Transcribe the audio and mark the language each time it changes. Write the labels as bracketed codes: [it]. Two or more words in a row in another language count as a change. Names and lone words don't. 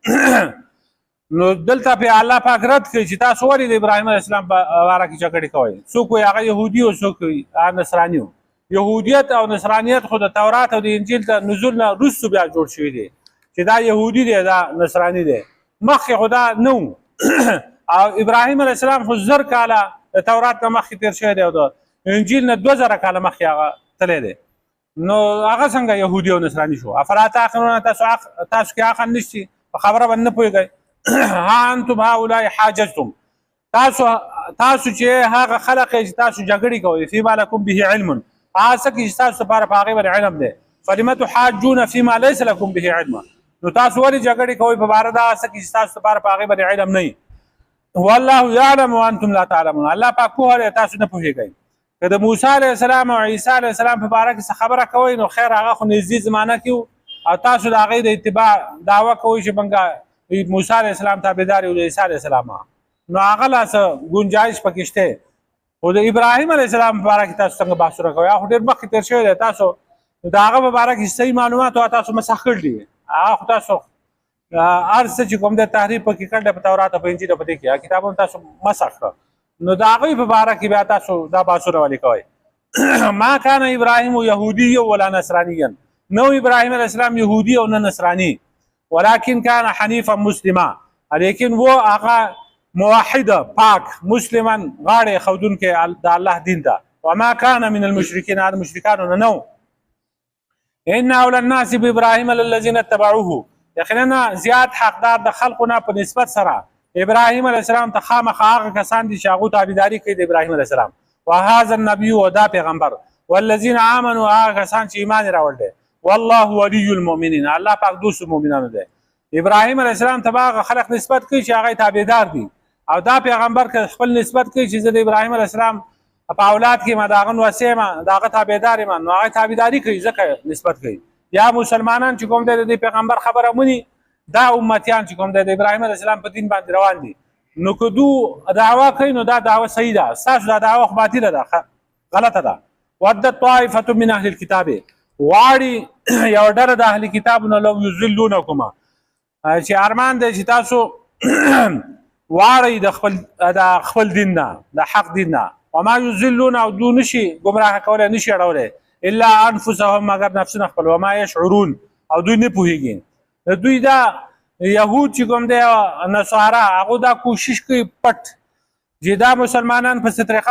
[ps] نو دلته په الله پاک رد کوي چې تاسو ولې د ابراهیم [ar] علیه السلام [ps] په باره کې جګړې کوئ څوک وایي هغه یهودي او څوک وایي نصراني و یهودیت او نصرانیت خو د تورات او د انجیل ته نزول نه وروسته بیا جوړ شوي دی چې دا یهودي دی دا نصراني دی مخکې خو دا نه او ابراهیم [ar] علیه السلام [ps] خو 1000 کاله د تورات نه مخکې تېر شوی دی او د انجیل نه 2000 کاله مخکې هغه تللی دی نو هغه څنګه یهودي او نصراني شو [ar] افلا تعقلون [ps] تاسو کې عقل نشته په خبره باندې نه پوهېږئ [ar] ها انتم هؤلاء حاججتم [ps] تاسو چې هغه خلق چې تاسو جګړې کوئ [ar] فيما لكم به علم [ps] هغه څه چې تاسو لپاره په هغې باندې علم دی [ar] فلم تحاجون فيما ليس لكم به علم [ps] نو تاسو ولې جګړې کوئ په باره د هغه څه چې تاسو لپاره په هغې باندې علم نه [ar] والله يعلم وانتم لا تعلمون [ps] الله پاک پوهه دی تاسو نه پوهېږئ که د موسی [ar] علیه السلام [ps] او عیسی [ar] علیه السلام [ps] په باره کې څه خبره کوئ نو خیر هغه خو نږدې زمانه کې او تاسو د هغې د اتباع دعوه کوئ چې موږ موسی [ar] علیه السلام [ps] تابعدار یو د عیسی علیه السلام نو هغه لا څه ګنجایش پکې شته خو د ابراهیم علیه السلام په باره کې تاسو څنګه بحثونه کوئ خو ډېر مخکې تېر شوی دی تاسو د هغه په باره کې صحیح معلومات او تاسو مسخ کړي دي هغه خو تاسو هر څه چې کوم د تحریف پکې کړی په تورات او په انجیل په دې کې کتابونه تاسو مسخ کړه نو د هغوی په باره کې بیا تاسو دا بحثونه ولې کوئ [ar] ما کان ابراهیم یهودی ولا نصرانیا [ps] نو ابراهیم [ar] علیه السلام [ps] یهودی او نه نصرانی [ar] ولكن كان حنيفا مسلما [ps] لیکن وہ هغه موحد پاک مسلمان غاړې ښودونکی د الله دین ته [ar] وما كان من المشركين هذا [ps] مشرکانو نه نو [ar] ان اولى الناس بابراهيم الذين اتبعوه [ps] یقینا زیات حقدار د خلقو نه په نسبت سره ابراهیم [ar] علیه السلام [ps] ته خامخا هغه کسان دي چې هغو تابعداري کوي د ابراهیم [ar] علیه السلام وهذا النبي [ps] و دا پیغمبر [ar] والذین آمنوا [ps] هغه کسان چې ایمان یې راوړ دی [ar] والله ولي المؤمنین [ps] الله پاک دوست مؤمنانو دی ابراهیم [ar] علیه السلام [ps] ته هغه خلق نسبت کوي چې هغه تابعدار دي او دا پیغمبر که خپل نسبت کوي چې زه د ابراهیم [ar] علیه السلام [ps] په اولاد کې ما د هغه نوسی یم د هغه تابعدار یم نو هغه تابعداري کوي ځکه نسبت کوي یا مسلمانان چې کوم دی د پیغمبر خبره مني دا امتیان چې کوم دی د ابراهیم [ar] علیه السلام [ps] په دین باندې روان دي نو که دو دعوا کوي نو دا دعوه صحیح ده ستاسو دا دعوه خو باطله ده غلطه ده [ar] ودت طائفة من اهل الكتاب [ps] واړي یو ډله د اهل کتابونه [ar] لو یضلونکما [ps] چې ارمان دی چې تاسو واړئ د خپل دین نه د حق دین نه [ar] وما یضلون [ps] او دو نشي ګمراه کولی نشي اړولی [ar] الا انفسهم [ps] مگر نفسونه خپل [ar] وما یشعرون [ps] او دوی نه پوهېږي دوی دا یهود چې کوم دی نصارا هغو دا کوشش کوي پټ چې دا مسلمانان په څه طریقه